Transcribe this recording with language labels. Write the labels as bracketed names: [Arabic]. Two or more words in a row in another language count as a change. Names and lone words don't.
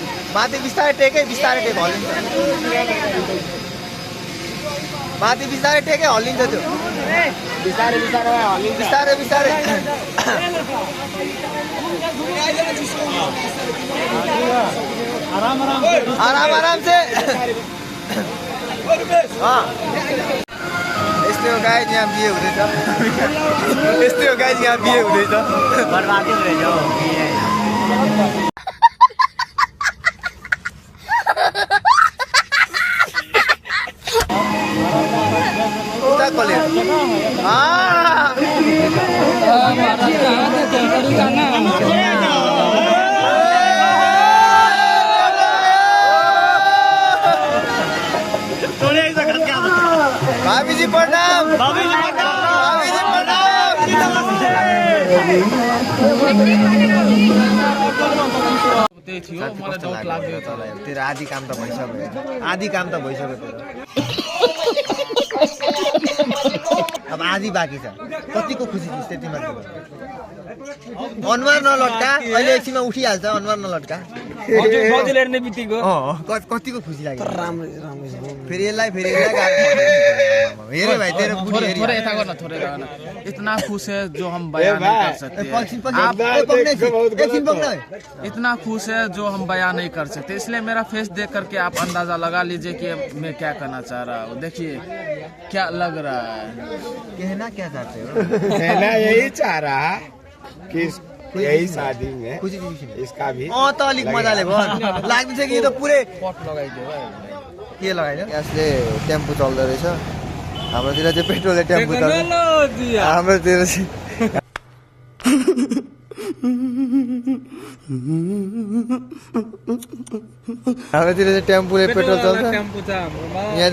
[Nepali] माथि बिस्तारै टेकै हल्लिन्छ माथि बिस्तारै टेकै हल्लिन्छ त्यो बिस्तारै [Hindi] आराम से [Nepali] यस्तै हो गाइज यहाँ बिहे हुँदैछ बर्बादी हुँदैछ हौ उता कलेर भाभी जी प्रणाम त्यही थियो मलाई डाउट लाग्यो तेरो आधी काम त भइसक्यो तेरो अब आधी बाँकी छ कतिको खुसी थिइस् त्यतिमा अनुहार नलट्का अहिले एकछिनमा उठिहाल्छ अनुहार नलट्का हेर्ने बित्तिको कतिको खुसी लाग्यो फेरि यसलाई हेरे भाइ तेरो बुढी हेरी [Hindi] थोड़ा ऐसा करना थोड़ा करना इतना खुश है जो हम बयान नहीं कर सकते इतना खुश है जो हम बयान नहीं कर सकते इसलिए मेरा फेस देख करके आप अंदाजा लगा लीजिए कि मैं क्या कहना चाह रहा हूँ देखिए क्या लग रहा है कहना क्या चाहते हो कहना यही चाह रहा कि यही शादी में [Nepali] खुसी [Hindi] इसका भी [Nepali] त अलिक मजाले भयो लाग्दैछ कि यो त पुरै पट लगाइदियो के लगाइदियो यसले टेम्पो चल्दो रहेछ हाम्रोतिर चाहिँ पेट्रोलले टेम्पो चल्छ हाम्रोतिर चाहिँ टेम्पोले पेट्रोल चल्छ यहाँ